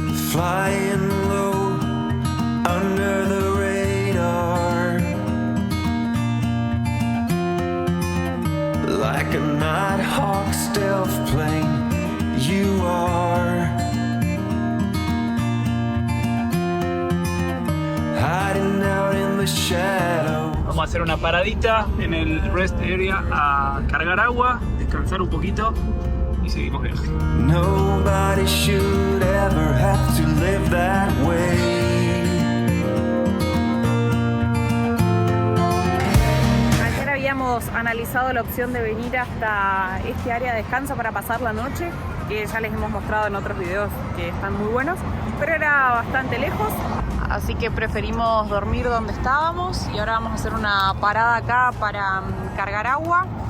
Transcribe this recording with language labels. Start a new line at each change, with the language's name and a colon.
English: Flying low under the radar, like a Nighthawk stealth plane, you are hiding out in the shadow.
Spanish: Vamos a hacer una paradita en el rest area a cargar agua, descansar un poquito y seguimos viaje.
English: Nobody should ever have to live that way.
Spanish: Ayer habíamos analizado la opción de venir hasta este área de descanso para pasar la noche, que ya les hemos mostrado en otros videos que están muy buenos, pero era bastante lejos, así que preferimos dormir donde estábamos y ahora vamos a hacer una parada acá para cargar agua.